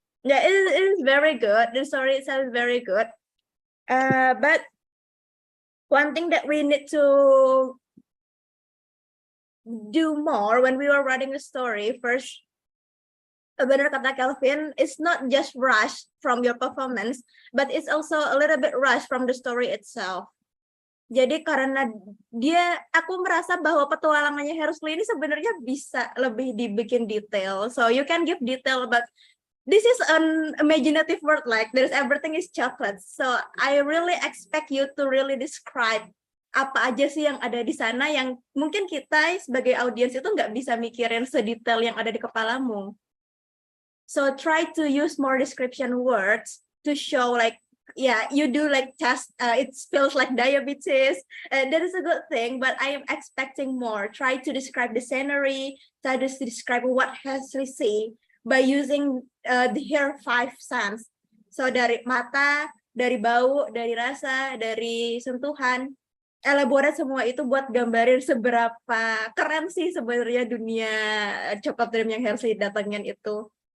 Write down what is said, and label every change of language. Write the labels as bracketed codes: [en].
[en] Yeah, it is very good. The story itself is very good. But one thing that we need to do more when we were writing the story, first, [id] benar kata Kelvin, [en] it's not just rush from your performance, but it's also a little bit rush from the story itself. [id] Jadi karena aku merasa bahwa petualangannya Hersley ini sebenarnya bisa lebih dibikin detail. [en] So you can give detail, but this is an imaginative world, like there's everything is chocolate. So I really expect you to really describe [id] apa aja sih yang ada di sana yang mungkin kita sebagai audiens itu nggak bisa mikirin sedetail yang ada di kepalamu. [en] So try to use more description words to show like, yeah, you do like test, it feels like diabetes, and that is a good thing, but I am expecting more. Try to describe the scenery, try to describe what has we see by using her 5 sense. [id] So dari mata, dari bau, dari rasa, dari sentuhan, elaborate semua itu buat gambarin seberapa keren sih sebenarnya dunia Coklat Dream yang Hershey datangin itu.